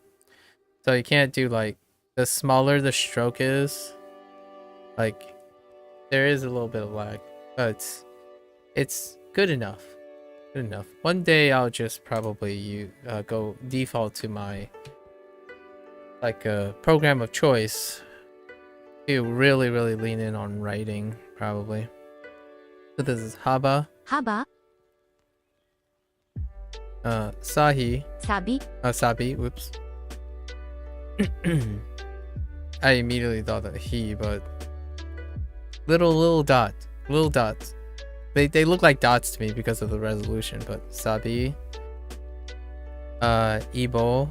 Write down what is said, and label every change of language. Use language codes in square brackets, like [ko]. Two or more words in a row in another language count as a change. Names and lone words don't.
[en] So you can't do like, the smaller the stroke is, like, there is a little bit of lag, but it's good enough. Good enough. One day I'll just probably go default to my program of choice to really lean in on writing, probably. So this is Haba. Haba. Sahi. Sabi. Sabi. Whoops. I immediately thought that he, but little dots. They look like dots to me because of the resolution, but Sabi. Ibo.